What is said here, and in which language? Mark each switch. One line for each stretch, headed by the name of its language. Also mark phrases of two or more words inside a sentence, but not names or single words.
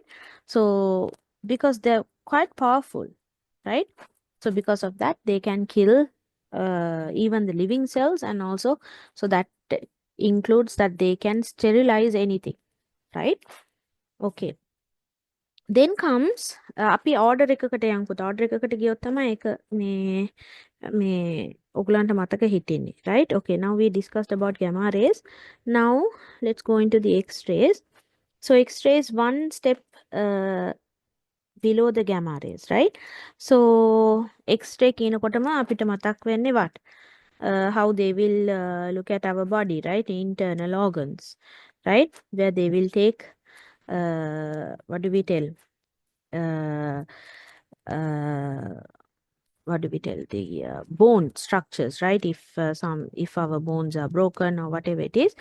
English: So because they're quite powerful, right? So because of that, they can kill even the living cells, and also so that includes that they can sterilize anything, right? Okay. Then comes
Sinhala: අපි order එකකට යමු පුතා. order එකකට ගියොත් තමයි ඒක මේ ඔයගලන්ට මතක හිටින්නේ,
English: right? Okay, now we discussed about gamma rays. Now let's go into the X-rays. So X-rays one step below the gamma rays, right?
Sinhala: So X-ray කියනකොටම අපිට මතක් වෙන්නේ what?
English: How they will look at our body, right? Internal organs, right? Where they will take what do we tell? What do we tell? The bone structures, right? If our bones are broken or whatever it is.